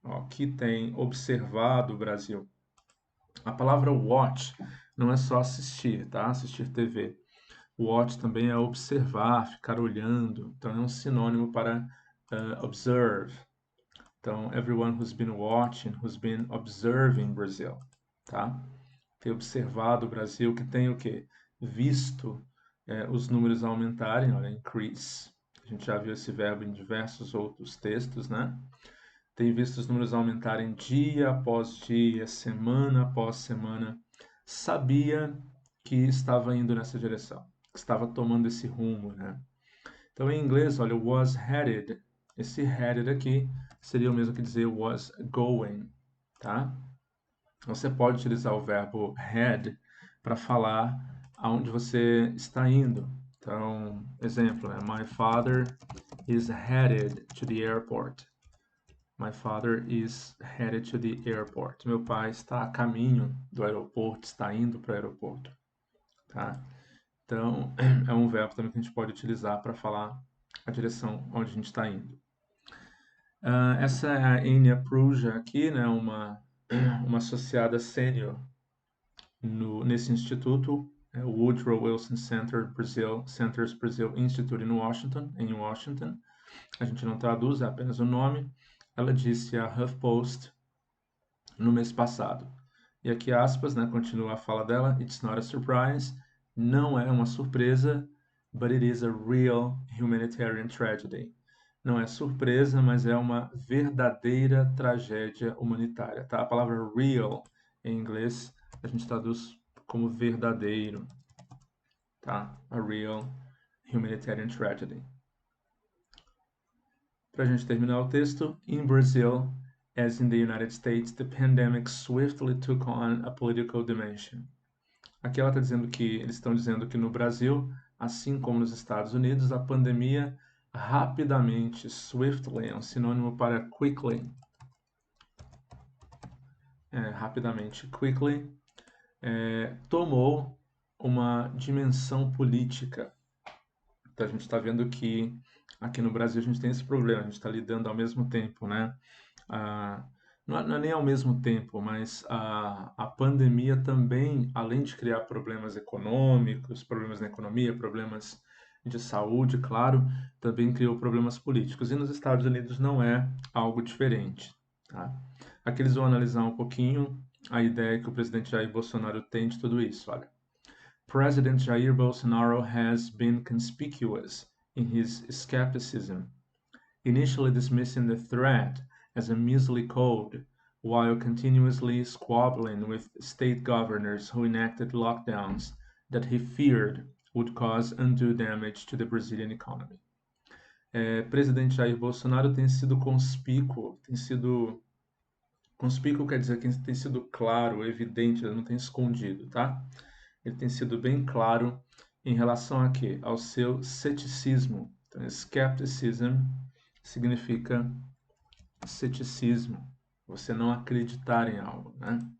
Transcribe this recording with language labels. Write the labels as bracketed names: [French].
[Portuguese] que tem observado o Brasil. A palavra watch não é só assistir, tá? Assistir TV. Watch também é observar, ficar olhando. Então é um sinônimo para observe. [English] Então, everyone who's been watching, who's been observing Brazil, tá? [Portuguese] Tem observado o Brasil, que tem o quê? Visto os números aumentarem, olha, increase. A gente já viu esse verbo em diversos outros textos, né? Tem visto os números aumentarem dia após dia, semana após semana. Sabia que estava indo nessa direção, que estava tomando esse rumo, né? Então, em inglês, olha, [English] was headed. [Portuguese] Esse headed aqui seria o mesmo que dizer [English] was going, [Portuguese] tá? Você pode utilizar o verbo head para falar aonde você está indo. Então, exemplo, né? [English] My father is headed to the airport. My father is headed to the airport. [Portuguese] Meu pai está a caminho do aeroporto, está indo para o aeroporto, tá? Então, é um verbo também que a gente pode utilizar para falar a direção onde a gente está indo. Essa é a Enya Pruja aqui, né? Uma associada sênior nesse instituto, o Woodrow Wilson Centers Brazil Institute em Washington. A gente não traduz, é apenas o nome. Ela disse a HuffPost no mês passado. E aqui aspas, né, continua a fala dela. [English] It's not a surprise. [Portuguese] Não é uma surpresa, [English] but it is a real humanitarian tragedy. [Portuguese] Não é surpresa, mas é uma verdadeira tragédia humanitária, tá? A palavra real em inglês a gente traduz como verdadeiro, tá? [English] A real humanitarian tragedy. [Portuguese] Para a gente terminar o texto, [English] in Brazil, as in the United States, the pandemic swiftly took on a political dimension. [Portuguese] Aqui ela está dizendo que eles estão dizendo que no Brasil, assim como nos Estados Unidos, a pandemia rapidamente, swiftly, é um sinônimo para quickly. Rapidamente, quickly, tomou uma dimensão política. Então a gente está vendo que aqui no Brasil a gente tem esse problema, a gente está lidando ao mesmo tempo, né? Não é nem ao mesmo tempo, mas a pandemia também, além de criar problemas econômicos, problemas na economia, problemas de saúde, claro, também criou problemas políticos. E nos Estados Unidos não é algo diferente, tá? Aqui eles vão analisar um pouquinho a ideia que o presidente Jair Bolsonaro tem de tudo isso, olha. [English] President Jair Bolsonaro has been conspicuous in his skepticism, initially dismissing the threat as a measly code, while continuously squabbling with state governors who enacted lockdowns that he feared would cause undue damage to the Brazilian economy. [Portuguese] Presidente Jair Bolsonaro tem sido conspícuo, conspícuo quer dizer que tem sido claro, evidente, ele não tem escondido, tá? Ele tem sido bem claro em relação a quê? Ao seu ceticismo. Então, skepticism significa ceticismo, você não acreditar em algo, né?